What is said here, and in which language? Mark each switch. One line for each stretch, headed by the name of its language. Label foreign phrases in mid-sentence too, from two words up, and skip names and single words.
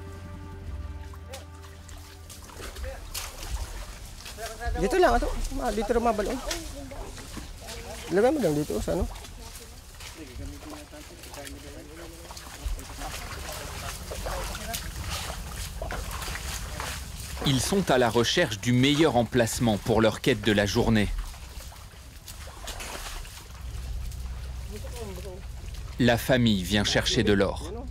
Filipino: Dito lang ato, dito rin mabalon. Lagay mo lang dito sa ano.
French: Ils sont à la recherche du meilleur emplacement pour leur quête de la journée. La famille vient chercher de l'or.